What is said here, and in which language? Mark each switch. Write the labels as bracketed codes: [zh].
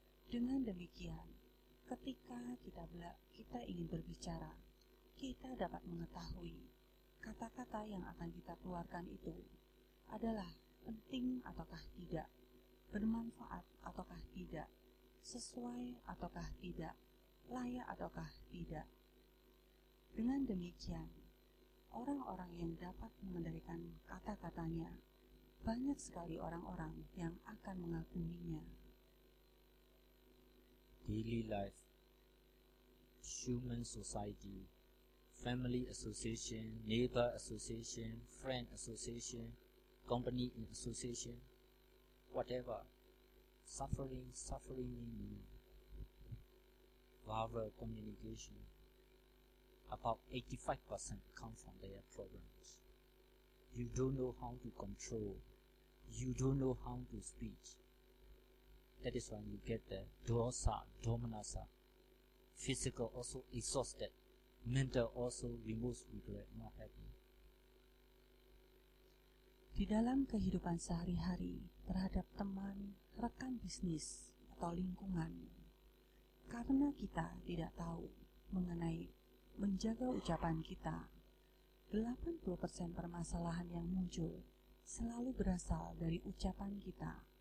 [id] Dengan demikian, ketika kita ingin berbicara, kita dapat mengetahui kata-kata yang akan kita keluarkan itu adalah penting ataukah tidak, bermanfaat ataukah tidak, sesuai ataukah tidak, layak ataukah tidak. Dengan demikian, orang-orang yang dapat mengendalikan kata-katanya, banyak sekali orang-orang yang akan mengaguminya. [en] Daily life, human society, family association, neighbor association, friend association, company association, whatever, suffering in verbal communication. About 85% come from their problems. You don't know how to control. You don't know how to speak. That is when you get the dosa, domanasa. Physical also exhausted. Mental also removes regret, not happy. [id] Di dalam kehidupan sehari-hari terhadap teman, rekan bisnis, atau lingkungan, karena kita tidak tahu mengenai menjaga ucapan kita, 80% permasalahan yang muncul selalu berasal dari ucapan kita.